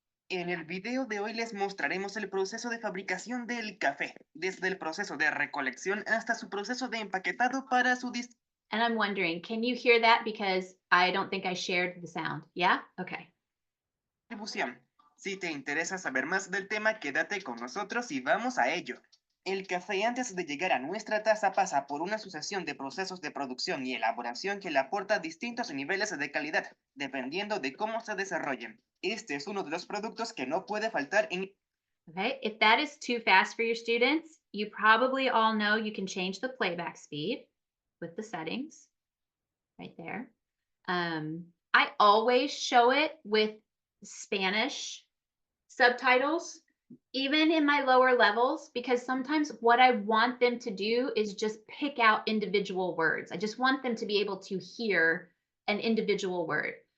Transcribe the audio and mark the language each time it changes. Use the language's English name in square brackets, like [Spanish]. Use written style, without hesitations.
[Spanish] En el video de hoy les mostraremos el proceso de fabricación del café, desde el proceso de recolección hasta su proceso de empaquetado para su [English] And I'm wondering, can you hear that? Because I don't think I shared the sound. Yeah? Okay. [Spanish] distribución. Si te interesa saber más del tema, quédate con nosotros y vamos a ello. El café antes de llegar a nuestra taza pasa por una sucesión de procesos de producción y elaboración que le aporta distintos niveles de calidad, dependiendo de cómo se desarrollen. Este es uno de los productos que no puede faltar en... [English] Okay, if that is too fast for your students, you probably all know you can change the playback speed with the settings right there. I always show it with Spanish subtitles, even in my lower levels, because sometimes what I want them to do is just pick out individual words. I just want them to be able to hear an individual word.